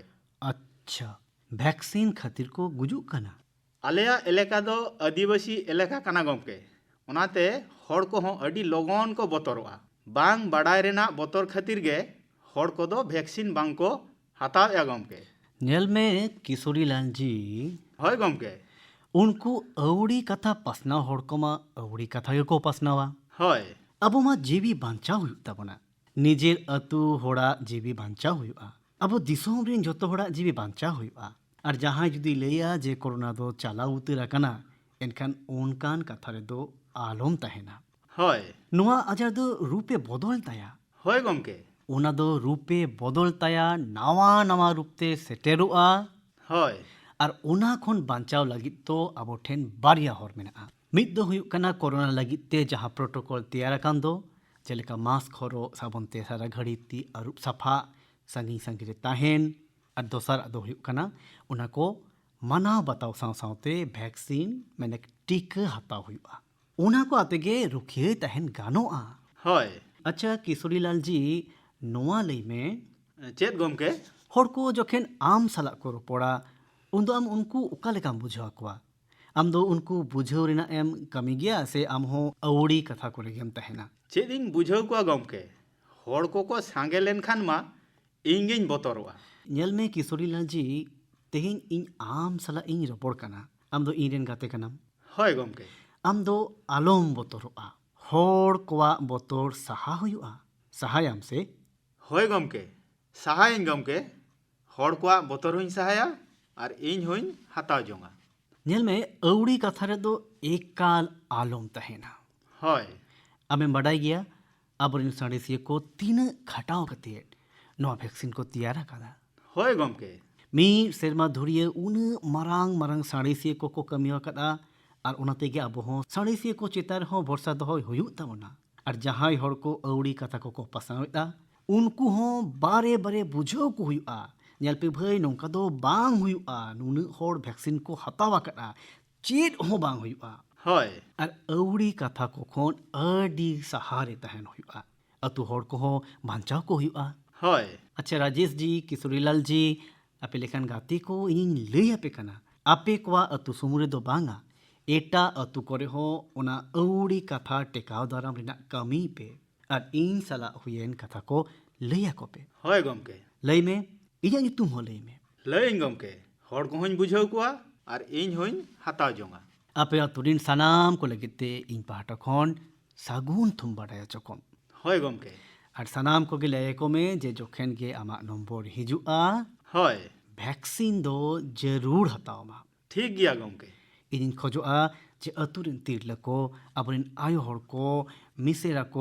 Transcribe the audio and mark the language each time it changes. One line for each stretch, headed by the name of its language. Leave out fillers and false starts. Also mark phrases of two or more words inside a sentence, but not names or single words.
Santali: अच्छा वैक्सीन खातिर को गुजुग कना आलेया एलेका दो आदिवासी एलेका कना गमके ओनाते हड़ को हों अडी लगन को बतरोआ बांग बाडाय रेनाग बोतर खातिर गे हर कोदो वैक्सीन बांग को हतावेगा गमके। नेल में किशोरीलाल जी हय गमके। उनको अवड़ी कथा पासनाव हड़ को मा अवड़ी कथा को पासनावा हय अबो मा जीवी बांचाव हुयुग ताबोना निजेर अतु होड़ा जीवी बांचाव हुयुगा अबो दिसोम रेन जतो होड़ा जीवी बांचाव हुयुगा और जहां जुदी लैया जे कोरोना दो चालाव उतर आकाना एनखान ओनकान कथा रे दो आलम तहेना हय नुआ आजार दो रूपे बदल ताया हय गमके। ओना दो रूपे बदल ताया नावा नावा रूपते सेटेरुआ हय और ओना खन बांचाव लगित तो आबो ठेन बारिया हर मेना मिद दो हुयुग कना कोरोना लगित ते जहां प्रोटोकॉल तैयार आकान दो जेलेका मास्क हरो साबुन ते सारा घड़ी ती अरुप सफा संगी संगी रे ताहेन और दोसर दो हुयुग कना ओना को मानाव बताव साव सावते वैक्सीन माने टीका हताव हुयुगा ओना को आतेगे रुखिए ताहेन गानोआ। हय अच्छा किशोरीलाल जी नोआ लई में चेत गमके। हर को जोखेन आम सला को रोपड़ा उन दो आम उनको उका लेकाम बुझाव कोआ आम दो उनको बुझाव रेना एम कमी गया से आम हो अवड़ी कथा को रेगेम तहेना चेद इन बुझाव को गमके हर को सांगे लेन खान मा इंगिन बतरवा। नेल में किशोरीलाल जी तेहिन इन आम सला इन रोपड़ कना आम दो इन रेन गाते कनाम हय गमके। आम दो आलम बतरोआ हर कोआ बतर सहा हुयुआ सहायाम से हय गमके सहायन गमके हर को बतर हुई सहाया और इन हुई हताव जोंगा। नेल में अवड़ी कथा रे दो एकाल आलम तहेना हय आमें बड़ाई गया आबोरिन साड़ेसिया को तीन खटाव कतिए नवा वैक्सीन को तैयार आकादा हय गमके। मी सेरमा धुरिए उन मरांग मरांग साड़ेसिया को कमी आकादा और उनाते गे आबो हो साड़ेसिया को चेतार हो भरोसा दो हुयुग ताबोना और जहां हर को अवड़ी कथा को पासावेदा उनको हो बारे बारे बुझाव को हुयुआ नेल पे भाई नोंका दो बांग हुयुआ नुनु हर वैक्सीन को हताव आकादा चेत हो बांग हुयुआ हय और अवड़ी कथा को खोन अडी सहारे तहन हुयुआ अतु हर को हो बांचाव को हुयुआ। हय अच्छा राजेश जी किशोरीलाल जी आपे लेखान गाते को इन लई आपे कना आपे कोआ अतु सुमुरे दो बांगा एटा अतु करे हो ओना अवड़ी कथा टेकाव दाराम रेना कमी पे और इन सला हुयेन कथा को लैया को पे हय गमके। लई में इया तुम हो लई में लय गमके हर को हुई बुझाव को और इन हुई हताव जोंगा। आपे अतुरिन सनाम को लगिते इन पहाटा खन सागुन थुम बड़ाया चकम हय गमके। और सनाम को गे लय को में जे जोखेन गे आमा नंबर हिजुआ हय वैक्सीन दो जरूर हताव मा ठीक गया गमके। इन खोजोआ जे अतुरिन तिरला को आबरिन आयो हर को मिसेरा को